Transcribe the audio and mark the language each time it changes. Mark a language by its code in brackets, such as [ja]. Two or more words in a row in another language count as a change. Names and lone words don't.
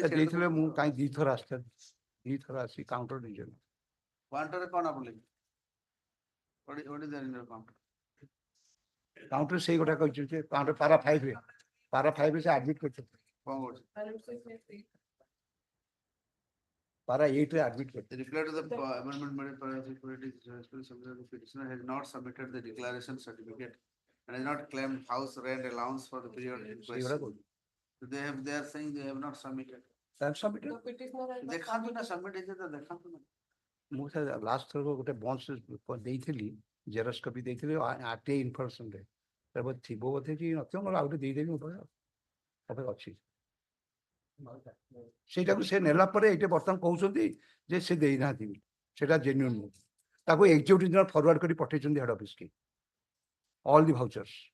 [or] ଦେଇଥିଲେ ମୁଁ କାହିଁ ଦିଥର ଆସିଥିଲି ଦିଥର ଆସି କାଉଣ୍ଟର ଦେଇଛନ୍ତି। କାଉଣ୍ଟରରେ କଣ ଆପଣ କାଉଣ୍ଟର କାଉଣ୍ଟର ସେଇ ଗୋଟା କହିଛନ୍ତି ଯେ କାଉଣ୍ଟର ପାରା 5 ରେ ସେ ଆଡମିଟ୍ କରିଛନ୍ତି କଣ କରୁଛି ପାରା 8 ରେ ଆଡମିଟ୍ କରିଛନ୍ତି। [en] Reply to the amendment made by the petitioner has not submitted the declaration certificate and has not claimed house rent allowance for the period in question. So they are saying they have not submitted. The petitioner has not [or] ଦେଖାନ୍ତୁ ନା submit ହେଇଛି ତ ଦେଖାନ୍ତୁ ନା। ମୁଁ ଲାଷ୍ଟ ଥର ଗୋଟେ ବନ୍ସ ଦେଇଥିଲି [en] xerox copy [or] ଦେଇଥିଲି ଆରଟିଆଇ ଇନଫର୍ମେସନରେ ଥିବ ବୋଧେ କି ନଥିବ ମୋର ଆଉ ଗୋଟେ ଦେଇଦେବି ମୋ ପାଖରେ ଅଛି ସେଇଟାକୁ ସେ ନେଲା ପରେ ଏଇଟା ବର୍ତ୍ତମାନ କହୁଛନ୍ତି ଯେ ସେ ଦେଇନାହାନ୍ତି ସେଇଟା ଜେନ୍ୟୁନ୍ ନୁହେଁ ତାକୁ ଏକ୍ଜିକ୍ୟୁଟିଭ ଜଣେ ଫରୱାର୍ଡ କରି ପଠେଇଛନ୍ତି [en] head office [or] କି [en] all the vouchers.